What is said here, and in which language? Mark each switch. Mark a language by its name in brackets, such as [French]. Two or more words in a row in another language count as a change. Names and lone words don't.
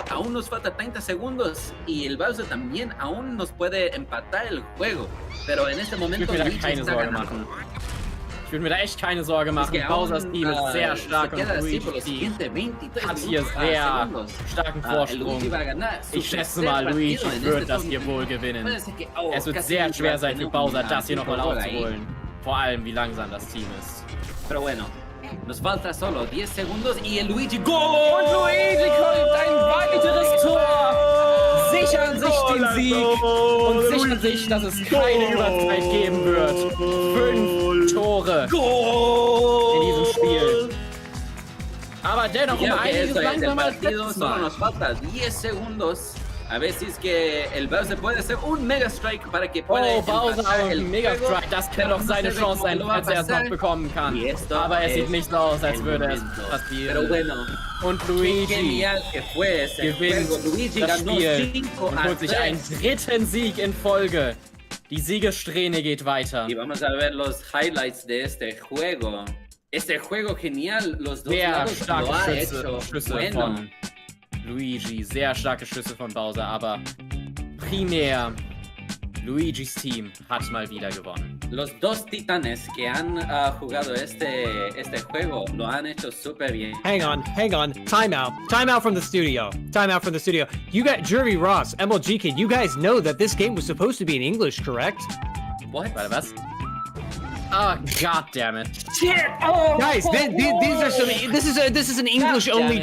[Spanish] Aún nos falta 30 segundos y el Bowser también aún nos puede empatar el juego. Pero en este [German] Ich [Spanish] momento [German] würde mir da [Spanish] Luigi [German] keine [Spanish] está [German] Sorge [Spanish] ganando. [German] machen. Ich würde mir da echt keine Sorge [Spanish] Es [German] machen. [Spanish] que [German] Bowsers [Spanish] aún, [German] Team ist sehr stark [Spanish] se [German] und [Spanish] queda así por [German] Luigi's [Spanish] los [German] Team [Spanish] siguientes 23 [German] hat hier [Spanish] minutos, [German] sehr [Spanish] segundos. [German] starken [Spanish] El [German] Vorsprung. [Spanish] Luigi va a ganar su [German] Ich schätze [Spanish] tercer [German] mal, Luigi [Spanish] partido en [German] wird [Spanish] este [German] das hier [Spanish] torneo. [German] wohl gewinnen. [Spanish] Puede ser que, [German] Es wird [Spanish] casi [German] sehr [Spanish] va [German] schwer [Spanish] a [German] sein für [Spanish] tener [German] Bowser, [Spanish] un [German] das hier nochmal [Spanish] gol ahí. [German] aufzuholen. Vor allem, wie langsam das Team ist. [Spanish] Pero bueno, nos falta solo 10 segundos y el Luigi ¡Gol! [German] Und Luigi kommt ein weiteres Tor! Sichern sich den Sieg und sichern sich, dass es keine Überzeit geben wird. 5 Tore in diesem Spiel. Aber dennoch um [Spanish] Creo que [German] einiges [Spanish] esto es el [German] langsamer als [Spanish] partido, [German] letztes [Spanish] solo [German] Mal. [Spanish] nos falta 10 segundos. A ver si es que el Bowser puede hacer un Mega Strike para que pueda [German] Oh, Bowser [Spanish] empatar [German] und [Spanish] el [German] ein Mega [Spanish] juego. [German] Strike, das kann [Spanish] Pero [German] doch [Spanish] no [German] seine [Spanish] se ve [German] Chance [Spanish] cómo [German] sein, [Spanish] lo va a [German] falls er es noch [Spanish] pasar. [German] bekommen kann. [Spanish] Y esto [German] Aber es sieht [Spanish] es [German] nicht so aus, als [Spanish] el [German] würde es [Spanish] momento. Pero [German] passieren. [Spanish] bueno, [German] Und [Spanish] qué [German] Luigi [Spanish] genial que fue ese [German] gewinnt [Spanish] juego. Luigi [German] das [Spanish] ganó [German] Spiel [Spanish] 5 [German] und [Spanish] a [German] holt sich [Spanish] 3. [German] einen dritten Sieg in Folge. Die Siegessträhne geht weiter. [Spanish] Y vamos a ver los highlights de este juego. Este juego genial, los dos [German] Sehr [Spanish] lados [German] starke [Spanish] lo ha [German] Schüsse, [Spanish] hecho [German] Schüsse [Spanish] bueno. [German] von Luigi, sehr starke Schüsse von Bowser, aber primär Luigis Team hat mal wieder gewonnen. [Spanish] Los dos titanes que han jugado este juego lo han hecho súper bien. [English] Hang on. Time out from the studio. You got Jerry Ross, MLG Kid. You guys know that this game was supposed to be in English, correct? What? [German] Warte, was? [English] Oh, god damn it. Shit! Oh, Guys, these are some. This is an English-only